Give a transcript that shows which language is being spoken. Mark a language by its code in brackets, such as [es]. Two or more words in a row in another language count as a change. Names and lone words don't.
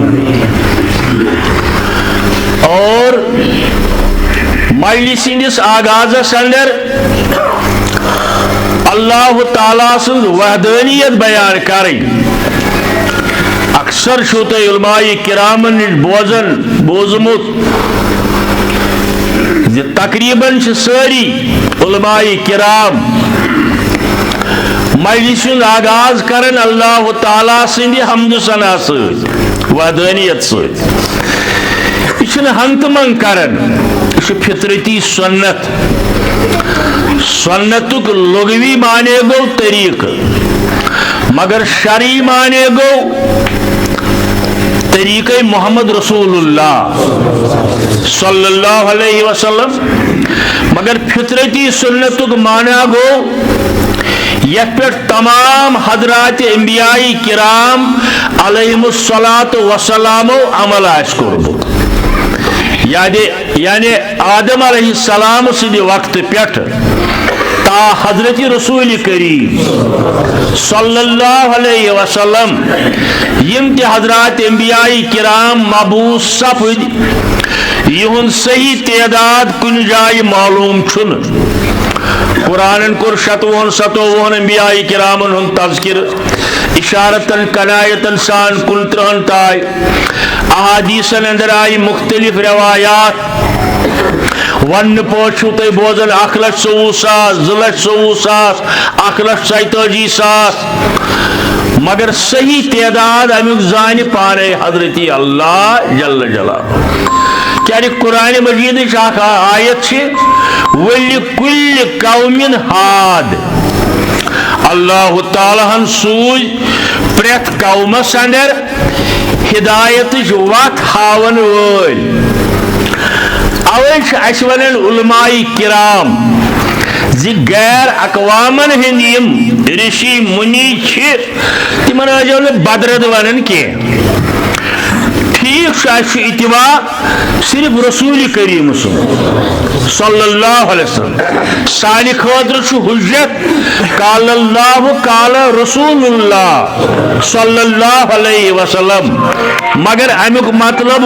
[ks] اور مجلس اندس آغاز اندر اللہ تعالیٰ سن وحدانیت بیان کریں اکثر شوتے علماء کرامن بوزمت تقریباً ساری علماء کرام مجلس آغاز کرن اللہ تعالیٰ سندی حمد ثنا ست وحدانیت ست یہ ہنت من کرن یہ فطرتی سنت سنتک لغوی معنی گو طریق مگر شرعی معنی گو طریقہ محمد [ar] رسول اللہ صلی اللہ علیہ وسلم [ks] مگر فطرتی سنتک معنی گو یک پر تمام حضرات انبیاء کرام [ar] علیہم الصلاۃ والسلام [ks] عمل آس کورمت یعنی آدم [ar] علیہ السلام [ks] سندِ وقت پیٹھ تا حضرت رسول کریم [ar] صلی اللہ علیہ وسلم [ks] یم تہ حضرات انبیاء کرام مبعوث سپد یہن صحیح تعداد کن جائے معلوم چھن قرآن کور 57 انبیاء کرامن ہن تذکر اشارتن کنایتن سان 39 تائے احادیثن اندر آئی مختلف روایات ون پوچھو تھی بوزن 1,24,000 2,24,000 1,47,000 مگر صحیح تعداد امیک زان پانے حضرت اللہ [ar] جل جلالہ [ks] کیا قرآن مجید آیت [ar] وَلِكُلِّ قَوْمٍ ہاد [ks] اللہ تعالیٰ سوز پریت قومس اندر ہدایت وت ہاون ول اوے اس ونن علماء کرام زی غیر اقوامن ہند رشی منی تمن آجو بدرد ونن کی ٹھیک اتباع صرف رسول کریم [ar] صلی اللہ علیہ وسلم [ks] سانہ خاطر حجت [ar] قال اللہ قال رسول اللہ صلی اللہ علیہ وسلم [ks] مگر امیک مطلب